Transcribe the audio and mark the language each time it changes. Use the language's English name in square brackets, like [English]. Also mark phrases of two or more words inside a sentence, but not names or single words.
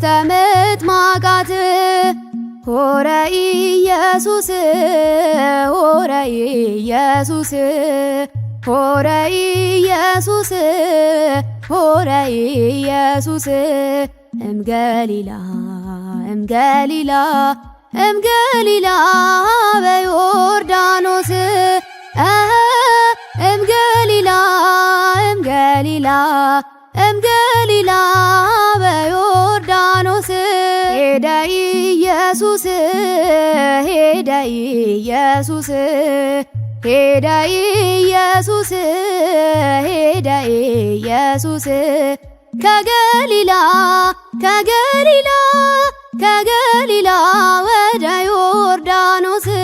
[Geez] ምጥማቃት ሆረ ኢየሱስ ሆረ ኢየሱስ ሆረ ኢየሱስ ሆረ ኢየሱስ እምገሊላ እምገሊላ እምገሊላ በዮርዳኖስ እምገሊላ እምገሊላ እምገሊላ [Amharic] በዮርዳኖስ ሄደ ኢየሱስ ሄደ ኢየሱስ ሄደ ኢየሱስ ሄደ ኢየሱስ ከገሊላ ከገሊላ ከገሊላ ወደ ዮርዳኖስ